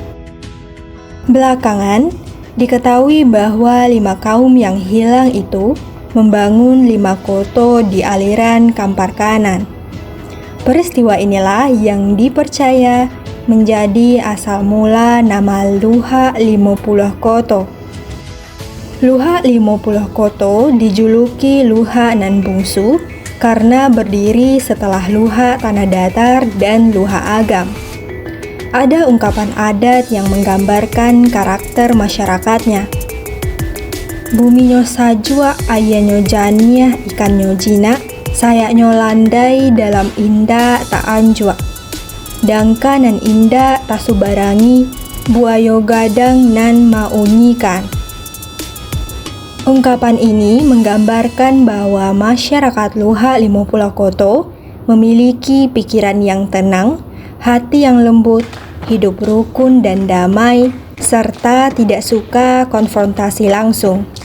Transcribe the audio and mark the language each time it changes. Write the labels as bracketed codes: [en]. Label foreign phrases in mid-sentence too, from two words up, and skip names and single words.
[id] Belakangan, diketahui bahwa 5 kaum yang hilang itu membangun 5 koto di aliran Kampar Kanan. Peristiwa inilah yang dipercaya menjadi asal mula nama Luha Limo Pulau Koto. Luha Limo Pulau Koto dijuluki Luha nan Bungsu karena berdiri setelah Luha tanah datar dan Luha agam. Ada ungkapan adat yang menggambarkan karakter masyarakatnya. [min] Bumi nyo sajua aya nyo janiah ikan nyo jina, saya nyo landai dalam indah tak anjua. Dangka nan indah tak subarangi, buayo gadang nan maunyikan. [id] Ungkapan ini menggambarkan bahwa masyarakat Luha Limo Pulau Koto memiliki pikiran yang tenang, hati yang lembut, hidup rukun dan damai, serta tidak suka konfrontasi langsung.